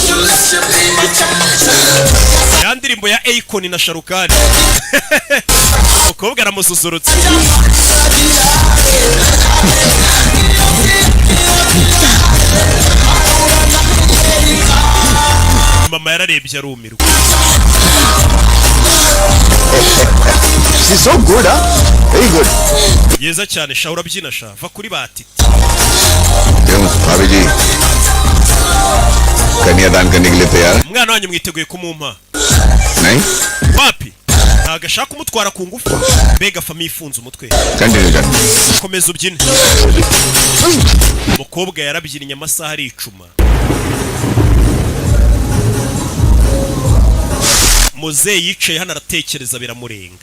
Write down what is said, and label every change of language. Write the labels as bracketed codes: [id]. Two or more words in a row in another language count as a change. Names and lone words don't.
[rw] Ya ndirimbo ya Akon na Sharukani. Umukobwa aramususurutse. Mama yararebye arumirwa. [en] She's so good, huh? Very good. [rw] Yeza cyane sha urabyina sha va kuri bati. [hi] क्यों भाभी जी कन्यादान करने के लिए तैयार? [rw] Umwana wanyu mwiteguye kumumpa? [hi] नहीं? [rw] Wapi? Agashaka kumutwara ku ngufu. Mbega fami ifunze umutwe. [hi] Continue कर. [rw] Komeza ubyine. Umukobwa yarabyinnye amasaha aricuma. Muzehe yicaye hano aratekereza biramurenga.